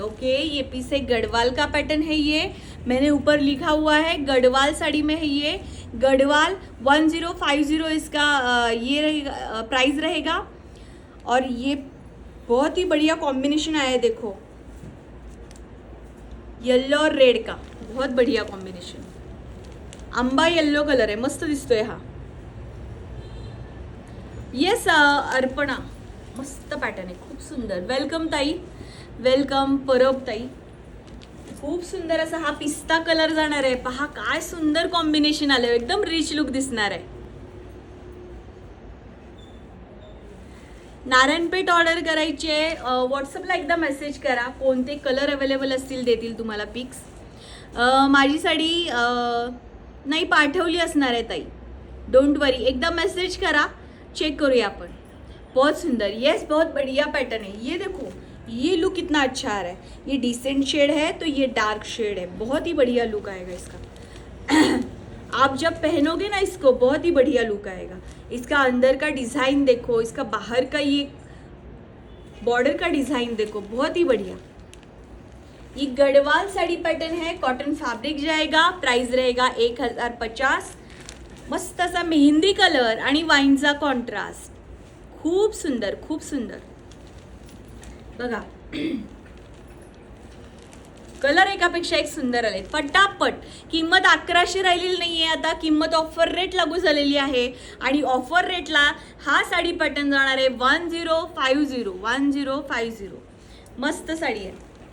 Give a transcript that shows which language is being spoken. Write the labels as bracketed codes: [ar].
[hi] Okay, ये piece है गढ़वाल का पैटर्न है. ये मैंने ऊपर लिखा हुआ है गढ़वाल साड़ी में है. ये गढ़वाल 1050 इसका ये रहेगा, प्राइस रहेगा. और ये बहुत ही बढ़िया कॉम्बिनेशन आया है. देखो, येलो और रेड का बहुत बढ़िया कॉम्बिनेशन. [mr] आंबा येल्लो कलर आहे, मस्त दिसतोय हा. येस, अर्पणा, मस्त पॅटर्न आहे, खूप सुंदर. वेलकम ताई, वेलकम परब ताई. खूप सुंदर असा हा पिस्ता कलर जाणार आहे. पहा काय सुंदर कॉम्बिनेशन आलंय. एकदम रिच लुक दिसणार आहे. नारायणपेठ ऑर्डर करायची आहे. व्हॉट्सअपला एकदा मेसेज करा. कोणते कलर अवेलेबल असतील देतील तुम्हाला पिक्स. माझी साडी नाही पाठवली असणार आहे ताई. डोंट वरी, एकदा मेसेज करा, चेक करूया आपण. [hi] बहुत सुंदर. यस, बहुत बढ़िया पैटर्न है. ये देखो, ये लुक कितना अच्छा आ रहा है. ये डिसेंट शेड है तो ये डार्क शेड है. बहुत ही बढ़िया लुक आएगा इसका. आप जब पहनोगे ना इसको, बहुत ही बढ़िया लुक आएगा. इसका अंदर का डिज़ाइन देखो, इसका बाहर का ये बॉर्डर का डिज़ाइन देखो, बहुत ही बढ़िया. ये गढ़वाल साड़ी पैटर्न है. कॉटन फैब्रिक जाएगा. प्राइस रहेगा 1050. [mr] मस्त असा मेहंदी कलर आणि वाईनचा कॉन्ट्रास्ट. खूप सुंदर, खूप सुंदर. बघा, कलर एकापेक्षा एक सुंदर आले. पटापट. किंमत 1100 राहिलेली नाहीये आता. किंमत ऑफर रेट लागू झालेली आहे आणि ऑफर रेटला हा साडी पॅटर्न जाणार आहे 1050. 1050. मस्त साडी आहे.